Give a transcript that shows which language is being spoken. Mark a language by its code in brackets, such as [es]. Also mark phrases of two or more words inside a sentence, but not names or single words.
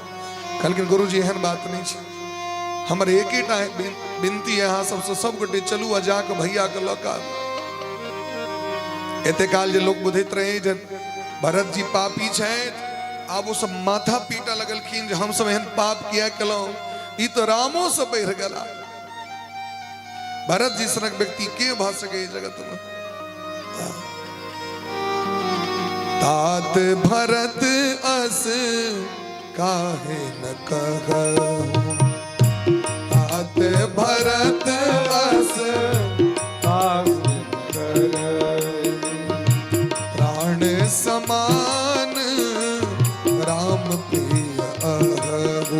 [mai] कहलखिन गुरु जी एहन बात नहीं छै हमर एकेटा विनती है अहाँ सबसे सब गोटे चलू आ जाके भैया के लऽ कऽ एते काल जे लोग बुझैत रहे जे भरत जी पापी छथि आब वो सब माथा पीटा लगलखिन जे हम सब एहन पाप किया केलौं ई तो रामो से बढ़ गेला। भरत जी सनक व्यक्ति के भ सके जगत में [awa] तात भरत अस काहे न कहूं तात भरत अस प्राण समान राम प्रिय अहू